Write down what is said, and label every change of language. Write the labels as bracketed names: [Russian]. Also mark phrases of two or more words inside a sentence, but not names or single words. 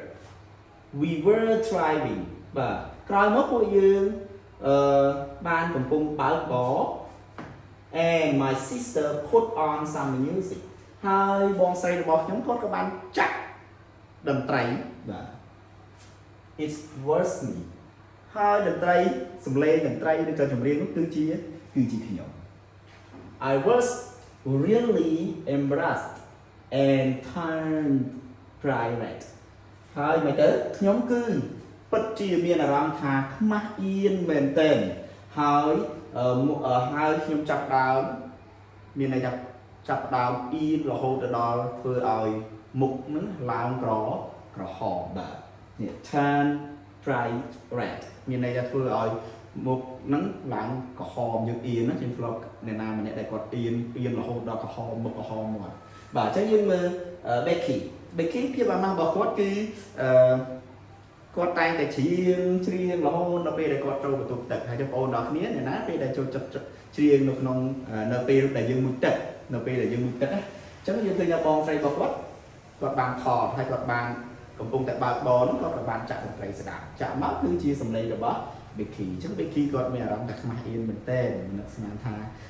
[English] we were driving [Khmer] បាទក្រោយមកពួកយើងបានកំពុងបើកបរ [English] and my sister put on some music [Khmer] ហើយបងស្រីរបស់ខ្ញុំគាត់ក៏បានចាក់តន្ត្រីបាទ [English] It was me [Khmer] ហើយតន្ត្រីសំឡេងតន្ត្រីឬក៏ចម្រៀងនោះគឺជាខ្ញុំ [English] I was really embarrassed and turned private [Khmer] ហើយមកទៅខ្ញុំគឺ ពិតជាមានអារម្មណ៍ថាខ្មាស់អៀនមែនទែនហើយខ្ញុំចាប់ដើមមានន័យថាចាប់ដើមអៀនរហូតដល់ធ្វើឲ្យមុខនឹងឡើងក្រហមបាទនេះ [English] turn bright red [Khmer] មានន័យថាធ្វើឲ្យមុខនឹងឡើងក្រហមយើងអៀនណាខ្ញុំធ្លាប់អ្នកណាម្នាក់ដែលគាត់អៀនរហូតដល់ក្រហមមុខក្រហមមកបាទអញ្ចឹងយើងមើល Becky ភាពអាម៉ាស់របស់គាត់គឺ គាត់តែងតែច្រៀងរហូតដល់ពេលដែលគាត់ចូលបន្ទប់ទឹកហើយបងប្អូនដល់គ្នាអ្នកណាពេលដែលចូលចិត្តច្រៀងនៅក្នុងនៅពេលដែលយើងមុជទឹកណាអញ្ចឹងយើងឃើញបងស្រីរបស់គាត់បានថតហើយគាត់បានកំពុងតែបើកបរនោះគាត់ក៏បានចាក់តន្ត្រីស្ដាប់ចាក់មកគឺជាសំឡេងរបស់ Becky អញ្ចឹង Becky គាត់មានអារម្មណ៍ថាខ្មាស់អៀនមែនតើនឹកស្មានថា